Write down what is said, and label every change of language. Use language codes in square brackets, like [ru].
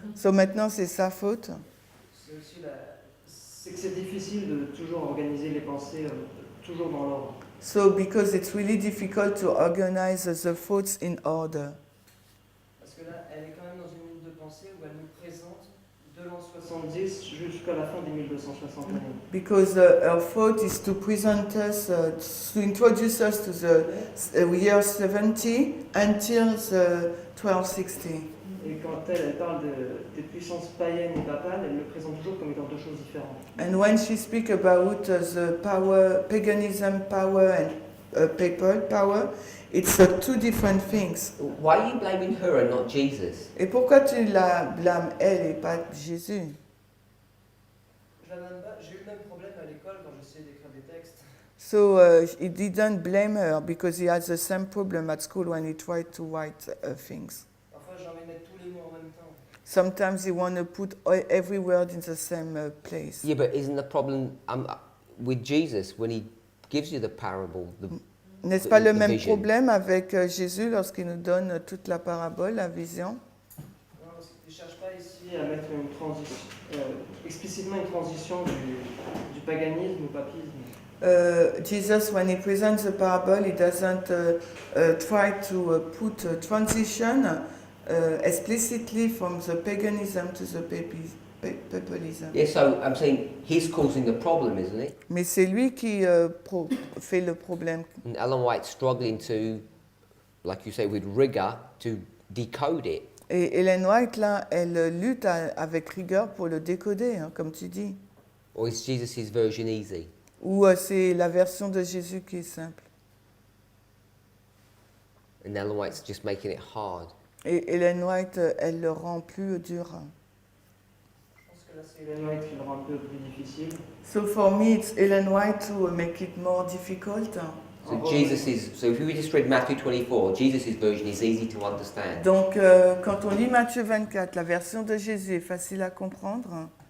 [fr] So maintenant c'est sa faute. C'est aussi c'est que c'est difficile de toujours organiser les pensées toujours dans l'ordre. [en] So because it's really difficult to organize the thoughts in order. [fr] Parce que là, elle est quand même dans une ligne de pensée où elle nous présente de l'an 70 jusqu'à la fin des 1260 années. [en] Because her thought is to present us, to introduce us to the year 70 until the 1260. [fr] Et quand elle parle des puissances païennes et papales, elle le présente toujours comme étant deux choses différentes. [en] And when she speaks about the power, paganism power and papal power, it's 2 different things. Why are you blaming her and not Jesus? [fr] Et pourquoi tu la blâmes elle et pas Jésus? Je la blâme pas, j'ai eu le même problème à l'école quand j'essayais d'écrire des textes. [en] So he didn't blame her because he has the same problem at school when he tried to write things. [fr] Parfois j'ai envie de mettre tous les mots en même temps. [en] Sometimes he want to put every word in the same place. Yeah, but isn't the problem with Jesus when he gives you the parable? [fr] N'est-ce pas le [en] the [fr] même vision? problème avec Jésus lorsqu'il nous donne toute la parabole, la vision? Non, je ne cherche pas ici à mettre une explicitement une transition du paganisme au papisme. [en] Jesus, when he presents the parable, he doesn't try to put a transition explicitly from the paganism to the papalism. Yeah, so I'm saying he's causing the problem, isn't it? [fr] Mais c'est lui qui fait le problème. [en] And Ellen White's struggling to, like you say, with rigor, to decode it. [fr] Et Ellen White, là, elle lutte avec rigueur pour le décoder, hein, comme tu dis. [en] Or is Jesus' version easy? [fr] Ou c'est la version de Jésus qui est simple. [en] And Ellen White's just making it hard. [fr] Et Ellen White, elle le rend plus dur. Je pense que là, c'est Ellen White qui le rend un peu plus difficile. [en] So for me, it's Ellen White to make it more difficult. So so if we just read Matthew 24, Jesus' version is easy to understand. [fr] Donc, quand on lit Matthieu 24, la version de Jésus est facile à comprendre.